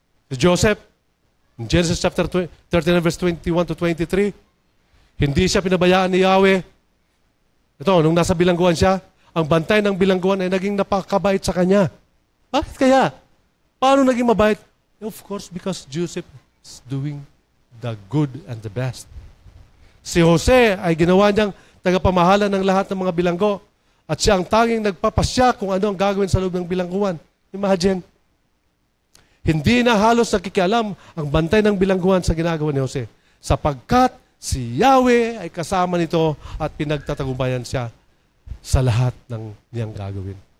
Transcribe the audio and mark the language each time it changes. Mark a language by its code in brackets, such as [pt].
[tl] Si Joseph, in Genesis chapter 39, verse 21 to 23, hindi siya pinabayaan ni Yahweh. Ito, nung nasa bilangguan siya, ang bantay ng bilangguan ay naging napakabait sa kanya. Bakit kaya? Paano naging mabait? [en] Of course, because Joseph is doing the good and the best. [tl] Si Jose ay ginawa niyang tagapamahala ng lahat ng mga bilanggo at siya ang tanging nagpapasya kung ano ang gagawin sa loob ng bilangguan. Imagine, hindi na halos nakikialam ang bantay ng bilangguan sa ginagawa ni Jose sapagkat si Yahweh ay kasama nito at pinagtatagumpayan siya sa lahat ng niyang gagawin.